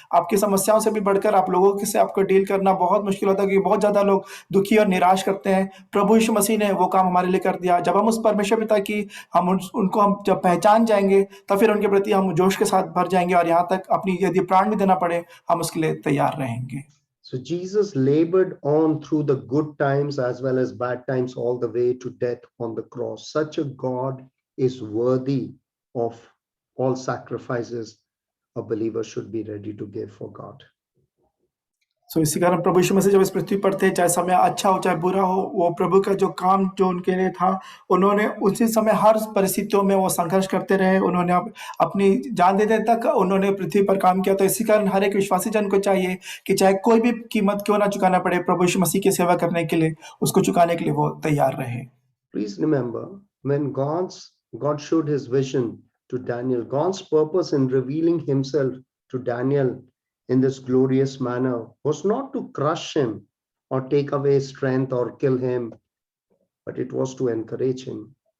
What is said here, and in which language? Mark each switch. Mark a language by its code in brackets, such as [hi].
[hi] आपकी समस्याओं से भी बढ़कर आप लोगों के से आपको डील करना बहुत मुश्किल होता है, क्योंकि बहुत ज़्यादा लोग दुखी और निराश करते हैं। प्रभु यीशु मसीह ने वो काम हमारे लिए कर दिया। जब हम उस परमेश्वर पिता की उनको हम जब पहचान जाएँगे, तब फिर उनके प्रति हम जोश के साथ भर जाएँगे और यहाँ तक अपनी यदि प्राण भी देना पड़े, हम उसके लिए तैयार रहेंगे। [en] So Jesus labored on through the good times as well as bad times all the way to death on the cross. Such a God is worthy of all sacrifices a believer should be ready to give for God. [hi] सो इसी कारण प्रभु यीशु मसीह जब इस पृथ्वी पर थे, चाहे समय अच्छा हो चाहे बुरा हो, वो प्रभु का जो काम जो उनके लिए था, उन्होंने उसी समय हर परिस्थितियों में वो संघर्ष करते रहे। उन्होंने अपनी जान देने तक उन्होंने पृथ्वी पर काम किया। तो इसी कारण हर एक विश्वासी जन को चाहिए कि चाहे कोई भी कीमत क्यों ना चुकाना पड़े, प्रभु यीशु मसीह की सेवा करने के लिए, उसको चुकाने के लिए वो तैयार रहे। [en] Please remember, when God showed his vision to Daniel, God's purpose in revealing himself to Daniel in this glorious manner was not to crush him or take away his strength or kill him, but it was to encourage him.